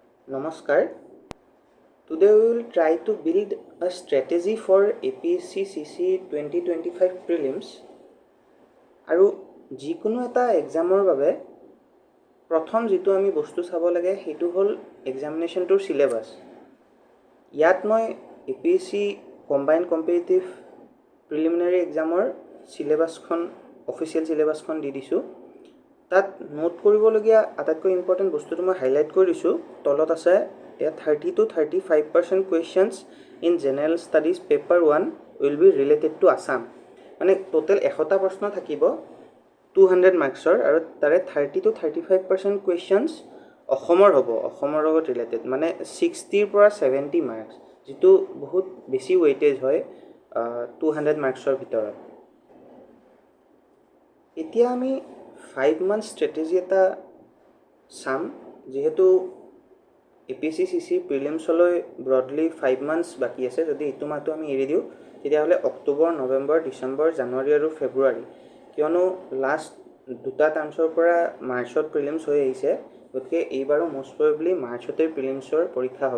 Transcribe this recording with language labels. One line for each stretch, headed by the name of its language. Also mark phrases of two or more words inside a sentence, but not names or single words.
English: Namaskar. Today we will try to build a strategy for APSC CC 2025 prelims.
Assamese: আৰু যিকোনো এটা এক্সামৰ বাবে প্ৰথম যেটো আমি বস্তু চাব লাগে হেতু হল এক্সামিনেশনটোৰ সিলেবাস। ইয়াত মই APSC কম্বাইন্ড কম্পিটিটিভ প্ৰিলিমিনাৰী এক্সামৰ সিলেবাসখন অফিচিয়েল সিলেবাসখন দি দিছো। তাত নোট কৰিবলগীয়া আটাইতকৈ ইম্পৰ্টেন্ট বস্তুটো মই হাইলাইট কৰি দিছো। তলত আছে
English: 30 to 35% questions in general studies paper 1 will be related to Assam.
Assamese: মানে টোটাল 100টা প্ৰশ্ন থাকিব 200 মাৰ্কছৰ আৰু তাৰে
English: 30 to 35% questions
Assamese: অসমৰ হ'ব, অসমৰ লগত ৰিলেটেড, মানে 60 ৰ পৰা 70 মাৰ্কছ, যেটো বহুত বেছি ওয়েটেজ হয় 200 মাৰ্কছৰ ভিতৰত। এতিয়া আমি
English: 5 month strategy
Assamese: এটা চাম। যেহেতু APSC CC প্ৰিলিমছলৈ ব্ৰডলি 5 months বাকি আছে। যদি এইটো মাহটো আমি এৰি দিওঁ তেতিয়াহ'লে অক্টোবৰ, নৱেম্বৰ, ডিচেম্বৰ, জানুৱাৰী আৰু ফেব্ৰুৱাৰী, কিয়নো লাষ্ট দুটা টাৰ্মছৰ পৰা মাৰ্চত প্ৰিলিমছ হৈ আহিছে, গতিকে এইবাৰো মোষ্ট প্ৰবেবলি মাৰ্চতে প্ৰিলিমছৰ পৰীক্ষা হ'ব।